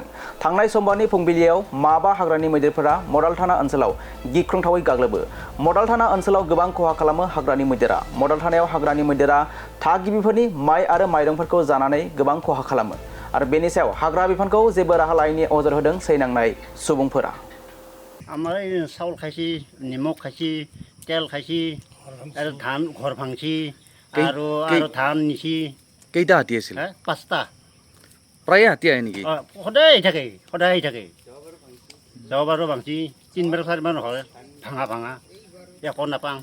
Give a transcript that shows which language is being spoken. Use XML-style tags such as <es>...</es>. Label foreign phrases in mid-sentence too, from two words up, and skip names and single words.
<brx>थांनाय समबारनि फुंबिलियाव माबा हाग्रानि मैदेरफोरा मडाल थाना ओनसोलाव गिख्रंथावै गाग्लोबो। मडाल थाना ओनसोलाव गोबां खहा खालामो हाग्रानि मैदेरा। मडाल थानायाव हाग्रानि मैदेरा थागिबिफोरनि माइ आरो माइरंफोरखौ जानानै गोबां खहा खालामो। आरो बेनि सायाव हाग्रा बिफानखौ जेबो राहा लायैनि अजद होदों सैनांनाय सुबुंफोरा।</brx> <as>আমাৰ এই চাউল খাইছি, নিমখ খাইছি, তেল খাইছি, আৰু ধান ঘৰ ভাঙছি আৰু ধান নিছি। কেইটা হাতী আছিল? 5টা। প্ৰায়ে হাতী আহে নেকি? সদায় আহি থাকে, সদায় আহি থাকে। যোৱাবাৰো ভাঙছি, 3বাৰ 4বাৰ হয় ভাঙা একো নাপাওঁ।</as>